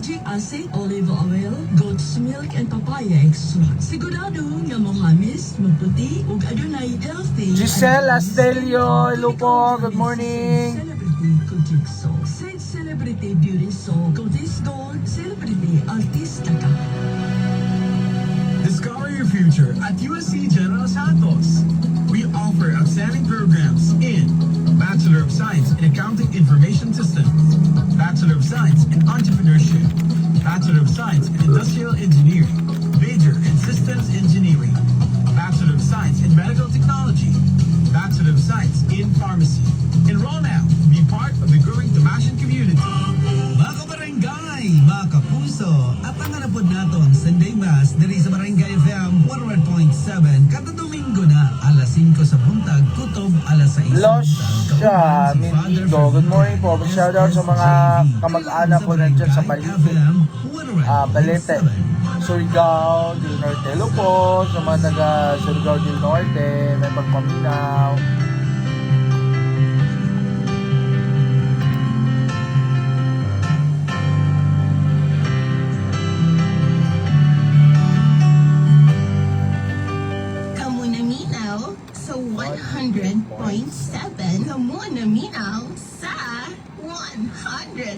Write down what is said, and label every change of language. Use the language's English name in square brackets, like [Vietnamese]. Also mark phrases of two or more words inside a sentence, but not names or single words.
[English] Kojic Acid, olive oil, goat's milk, and papaya extract. [Cebuano] Sigurado nga mo hamis, maputi, ug adunay healthy. [English] Giselle Astelio, hello po, good morning. Celebrity Kojic Soap. Said Celebrity Beauty Soap, Kojic Gold, Celebrity Artista ka. Discover your future at USC General Santos. We offer outstanding programs in Bachelor of Science in Accounting Information Systems, Bachelor of Science in Entrepreneurship, Bachelor of Science in Industrial Engineering, Major in Systems Engineering, Bachelor of Science in Medical Technology, Bachelor of Science in Pharmacy. Enroll now. Be part of the growing Damascene community. [Cebuano] Mga kabarangay, mga kapuso, at ang hanapod naton [English] Sunday Mass [Cebuano] diri sa Barangay FM 101.7 kada Domingo na alas 5 sa buntag, kutob alas 6 [English] Losya Mindigo, good morning po. [Filipino] Shoutout sa mga kamag-anak ko nandiyan sa Balite, Balete, Surigao del Norte. Hello po sa mga taga Surigao del Norte. [Cebuano] May pagpaminaw. Sa 100.7, Kamu naminaw sa 100.7.